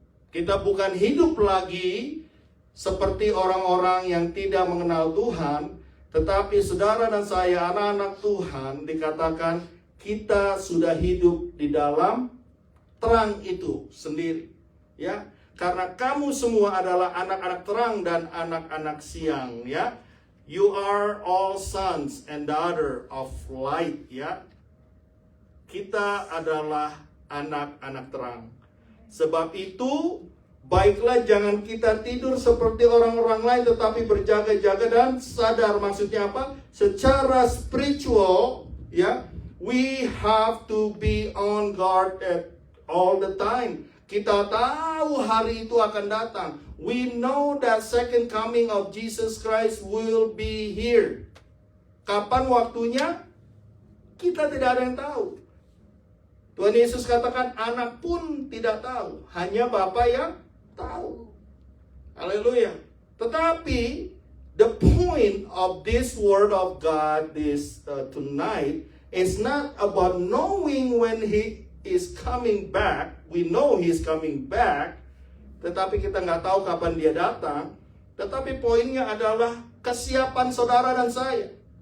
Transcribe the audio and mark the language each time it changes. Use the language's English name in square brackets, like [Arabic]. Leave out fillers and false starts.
[Indonesian] Kita bukan hidup lagi seperti orang-orang yang tidak mengenal Tuhan, tetapi saudara dan saya, anak-anak Tuhan, dikatakan kita sudah hidup di dalam terang itu sendiri. Ya, karena kamu semua adalah anak-anak terang dan anak-anak siang, ya. [English] You are all sons and daughter of light, ya. [Indonesian] Kita adalah anak-anak terang. Sebab itu, baiklah jangan kita tidur seperti orang-orang lain, tetapi berjaga-jaga dan sadar. Maksudnya apa? Secara spiritual, ya, [English] we have to be on guard at all the time. [Indonesian] Kita tahu hari itu akan datang. [English] We know that second coming of Jesus Christ will be here. [Indonesian] Kapan waktunya? Kita tidak ada yang tahu. Tuhan Yesus katakan anak pun tidak tahu. Hanya Bapa yang tahu. Haleluya. Tetapi [English] the point of this word of God this tonight is not about knowing when He is coming back. We know He is coming back, [Indonesian] tetapi kita nggak tahu kapan Dia datang. Tetapi poinnya adalah kesiapan saudara dan saya.